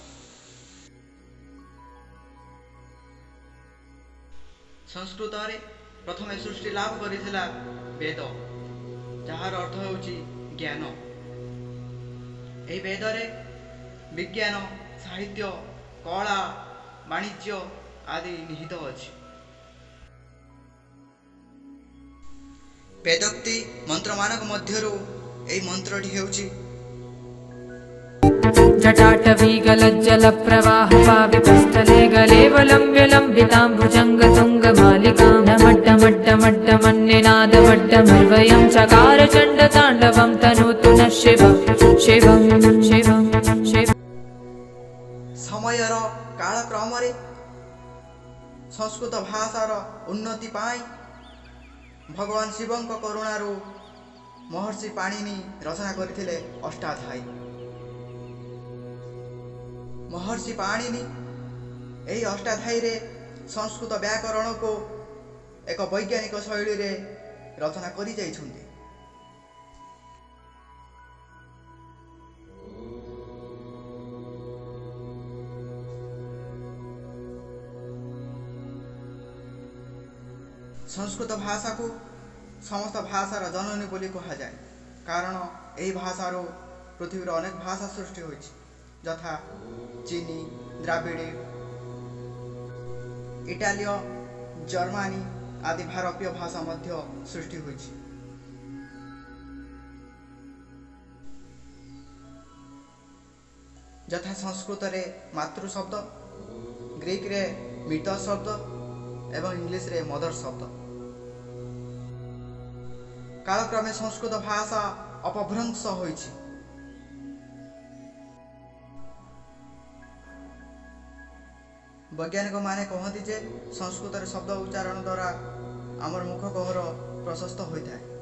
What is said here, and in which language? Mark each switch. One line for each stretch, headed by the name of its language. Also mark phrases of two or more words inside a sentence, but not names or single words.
Odia: ସଂସ୍କୃତ ରେ ପ୍ରଥମ ସୃଷ୍ଟି ଲାଭ କରିଥିଲା ବେଦ, ଯାର ଅର୍ଥ ହେଉଛି ଜ୍ଞାନ। ଏହି ବେଦ ରେ ବିଜ୍ଞାନ, ସାହିତ୍ୟ, କଳା, ବାଣିଜ୍ୟ ଆଦି ନିହିତ ଅଛି। ବେଦୋକ୍ତି ମନ୍ତ୍ର ମାନଙ୍କ ମଧ୍ୟରୁ ଏହି ମନ୍ତ୍ରଟି ହେଉଛି
Sanskrit: जटाटवीगलज्जलप्रवाहपावितस्थले गलेवलम्ब्य लम्बिताम्बुजङ्गतुङ्गमालिकां नमड्डमड्डमड्डमन्निनादमड्डमर्वयं चकार चण्डताण्डवं तनोतु नः शिवं शिवं शिवं शिवं।
Odia: ସମୟର କାଳକ୍ରମ ରେ ସଂସ୍କୃତ ଭାଷାର ଉନ୍ନତି ପାଇ ଭଗବାନ ଶିବଙ୍କ କରୁଣାରୁ ମହର୍ଷି ପାଣିନି ରଚନା କରିଥିଲେ ଅଷ୍ଟାଧ୍ୟାୟୀ। ମହର୍ଷି ପାଣିନି ଏହି ଅଷ୍ଟାଧ୍ୟାୟୀ ରେ ସଂସ୍କୃତ ବ୍ୟାକରଣ କୁ ଏକ ବୈଜ୍ଞାନିକ ଶୈଳୀ ରେ ରଚନା କରି ଯାଇଛନ୍ତି। ସଂସ୍କୃତ ଭାଷା କୁ ସମସ୍ତ ଭାଷାର ଜନନୀ ବୋଲି କୁହା ଯାଏ, କାରଣ ଏହି ଭାଷାର ପୃଥିବୀର ଅନେକ ଭାଷା ସୃଷ୍ଟି ହୋଇଛି, ଯଥା ଚୀନୀ, ଦ୍ରାବିଡ଼ୀ, ଇଟାଲୀୟ, ଜର୍ମନୀ ଆଦି ଭାରତୀୟ ଭାଷା ମଧ୍ୟ ସୃଷ୍ଟି ହୋଇଛି। ଯଥା ସଂସ୍କୃତ ରେ ମାତୃ ଶବ୍ଦ, ଗ୍ରୀକ ରେ ମିତ୍ର ଶବ୍ଦ ଏବଂ ଇଂଲିଶ ରେ ମଦର ଶବ୍ଦ। କାଳକ୍ରମେ ସଂସ୍କୃତ ଭାଷା ଅପଭ୍ରଂଶ ହୋଇଛି। ବୈଜ୍ଞାନିକ ମାନେ କହନ୍ତି ଯେ ସଂସ୍କୃତ ରେ ଶବ୍ଦ ଉଚ୍ଚାରଣ ଦ୍ୱାରା ଆମର ମୁଖ ଗହ୍ୱର ପ୍ରଶସ୍ତ ହୋଇଥାଏ।